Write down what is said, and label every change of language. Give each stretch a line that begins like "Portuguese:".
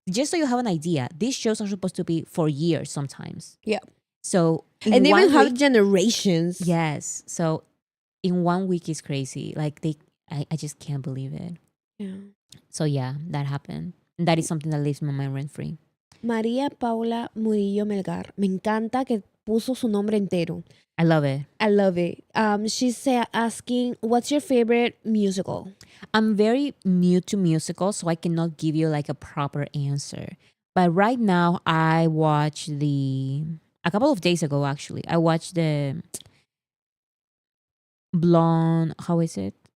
English: Just so you have an idea, these shows are supposed to be for years sometimes. Yeah. So in And they even 1 have week- generations. yes. So in 1 week is crazy. Like I just can't believe it. Yeah. So yeah, that happened. And that is something that leaves my mind rent free. María Paula Murillo Melgar.
Spanish: Me encanta que puso su nombre entero.
English: I love it. I love it. She's asking, what's your favorite musical? I'm very new to musicals, so I cannot give you like a proper answer. But right now, I watched a couple of days ago actually. I watched the Blonde. How is it?